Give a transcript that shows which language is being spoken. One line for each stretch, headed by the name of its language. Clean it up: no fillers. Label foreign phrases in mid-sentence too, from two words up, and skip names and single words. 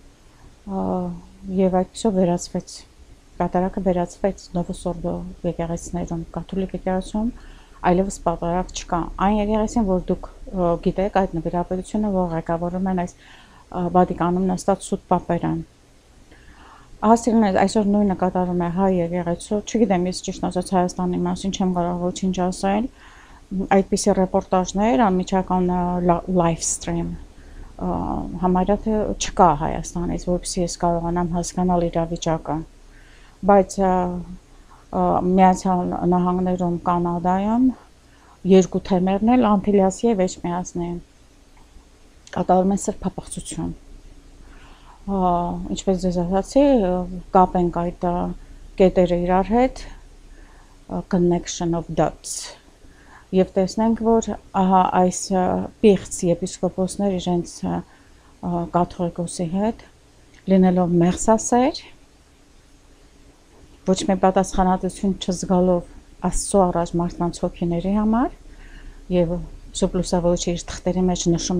Armenian: և այդպիսով վերացվեց, կատարակը վերացվեց Նովոս Օրդո եկեղեցիներում, կաթոլիկ եկեղեցում այլևս պատարակ չկա։ Այն եկեղեցին, որ դուք գիտեք, այդ նվիրապետությունը, որ ղեկավարում են այս Վատիկանում նստած սուտ պապերը։ Հասցեին այսօր նույնը կատարում է հայ եկեղեցու, չգիտեմ, ես ճիշտ ասած Հայաստանի մասին չեմ կարող ոչինչ ասել, այդպիսի ռեպորտաժներ, անմիջական
English: live stream
Armenian: համարյա թե չկա Հայաստանից, որպեսզի ես կարողանամ հասկանալ իրավիճակը, բայց Միացյալ Նահանգներում, Կանադայում երկու թեմերն էլ Անտիլիասի և Էջմիածնի կատարում են սրբապղծություն։ Ինչպես ձեզ ասացի, կապենք այդ կետերը իրար հետ,
English: connection of dots,
Armenian: եւ տեսնենք, որ ահա այս պիղծ եպիսկոպոսներ իրենց կաթողիկոսի հետ լինելով մեղսասեր, ոչ մի պատասխանատվություն չզգալով Աստծո առաջ մարդկանց հոգիների համար եւ Սուրբ Լուսավորիչը իր թղթերի մեջ նշում է